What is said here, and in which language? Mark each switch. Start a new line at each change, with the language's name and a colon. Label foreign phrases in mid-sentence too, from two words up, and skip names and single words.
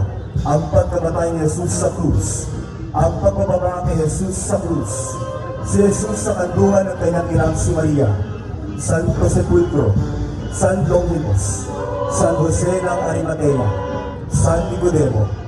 Filipino: Ang pagkamatay ni Jesus sa krus, ang pagbababa ni Jesus sa krus, si Jesus sa kanlungan ng kanyang inang si Maria, Santo Sepulcro, San Longinos, San Jose ng Arimatea, San Nicodemo,